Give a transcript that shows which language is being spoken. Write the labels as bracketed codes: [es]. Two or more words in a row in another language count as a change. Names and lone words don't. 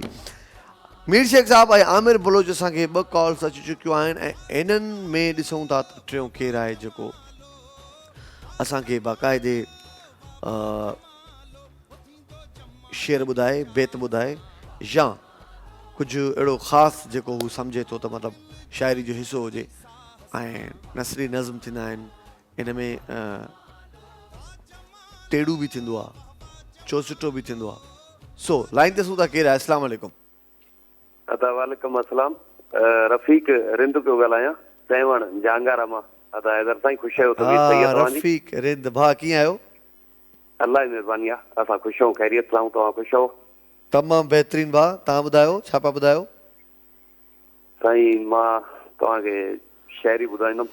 [sd] मीर शेख साहब ऐं आमिर बलोच असांखे 2 कॉल्स अची चुकियूं आहिनि ऐं इन्हनि में ॾिसूं था त टियों केरु आहे जेको असांखे बाक़ाइदे शेर ॿुधाए, बेत ॿुधाए, या कुझु अहिड़ो ख़ासि जेको हू सम्झे थो त मतिलबु शाइरी जो हिसो हुजे। ऐं नसरी नज़म थींदा आहिनि, इन में टेड़ू बि थींदो आहे, चौसुठो बि थींदो आहे। सो लाइन ते सूं था केरु आहे? अस्सलाम वालेकुम। वालेकुम अस्सलाम। रफ़ीक रिंद पियो ॻाल्हायां, चैवण जहांगारा मां। हैदर साईं ख़ुशि आहियो? रफ़ीक रिंद भाउ कीअं आहियो? अलाह जी महिरबानी आहे, असां ख़ुशि आहियूं, ख़ैरियत सां। तव्हां ख़ुशि आहियो? तमामु बहितरीन भाउ। तव्हां ॿुधायो, छा पिया ॿुधायो? साईं मां तव्हांखे शाइरी ॿुधाईंदुमि।